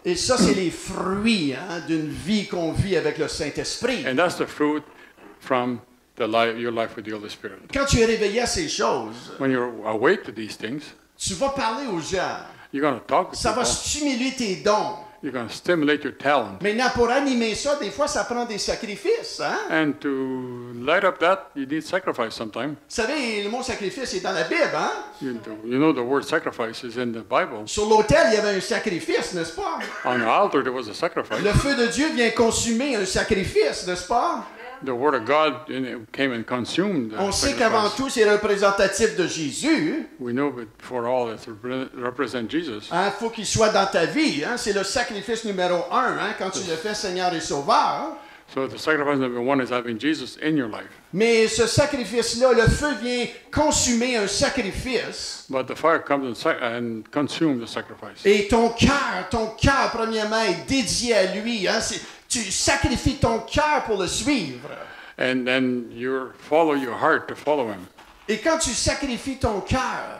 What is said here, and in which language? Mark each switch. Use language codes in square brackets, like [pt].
[fr] Et ça, c'est les fruits d'une vie qu'on vit avec le Saint-Esprit. [en] And that's the fruit from your life with the Holy Spirit. [fr] Quand tu es réveillé à ces choses, [en] When you're awake to these things, [fr] tu vas parler aux gens. [en] you're going to talk to [fr] Ça va [en] people. [fr] stimuler tes dons. [en] You're going to stimulate your talent. [fr] Maintenant, pour animer ça, des fois, ça prend des sacrifices. Hein? [en] And to light up that, you need sacrifice sometime. [fr] Vous savez, le mot sacrifice est dans la Bible. Hein? [en] You know the word sacrifice is in the Bible. [fr] Sur l'autel, il y avait un sacrifice, n'est-ce pas? [en] On the altar, there was a sacrifice. [fr] Le feu de Dieu vient consumer un sacrifice, n'est-ce pas? [en] The word of God came and consumed the [fr] On sait qu'avant [en] sacrifice. [fr] tout, c'est représentatif de Jésus. [en] We know that for all it represents Jesus. [fr] Il faut qu'il soit dans ta vie. Hein? C'est le sacrifice numéro 1 hein? Quand tu le fais Seigneur et Sauveur. [en] So the sacrifice number one is having Jesus in your life. [fr] Mais ce sacrifice-là, le feu vient consumer un sacrifice. [en] But the fire comes and consumes the sacrifice. [fr] Et ton cœur, premièrement, est dédié à lui. Hein? Tu sacrifies ton cœur pour le suivre. [en] And then you follow your heart to follow him. [fr] Et quand tu sacrifies ton cœur